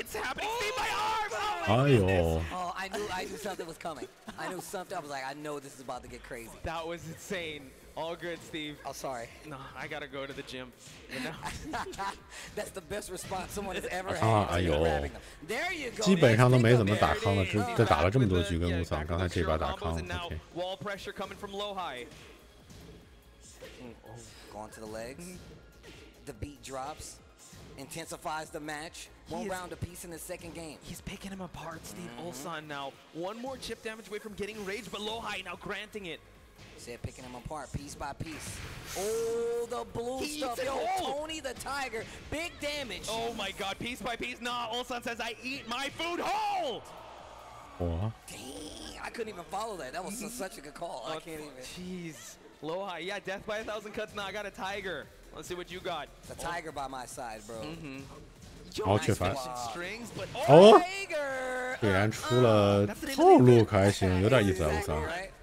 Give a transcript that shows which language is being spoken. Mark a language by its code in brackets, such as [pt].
[en] It's happening. See my arm. [zh] 哎呦。 [en] Oh, I knew something was coming. I knew something. I was like, I know this is about to get crazy. That was insane. All good, Steve. Oh, sorry. No, I gotta go to the gym. You know? That's the best response someone has ever had. [zh] 哎呦， [en] There you go. [zh] 基本上都没怎么打康了，这打了这么多局跟Ulsan，刚才这把打康了。 [en] OK。 Wall pressure coming from Lowhigh. Going to the legs. The beat drops. Intensifies the match. One round apiece in the second game. He's picking him apart, Steve. Ulsan now. One more chip damage away from getting rage, but Lowhigh now granting it. Said picking him apart piece by piece. Oh, the blue stuff. Yo, Tony the Tiger. Big damage. Oh my God, piece by piece. Nah, Ulsan says, I eat my food whole. What? Dang, I couldn't even follow that. That was such a good call. I can't even. Jeez. Lowhigh, yeah, death by 1,000 cuts. Nah, I got a tiger. Let's see what you got. It's a tiger by my side, bro. [zh] 然后却反。哦，虽然出了套路，可还行，有点意思啊，53。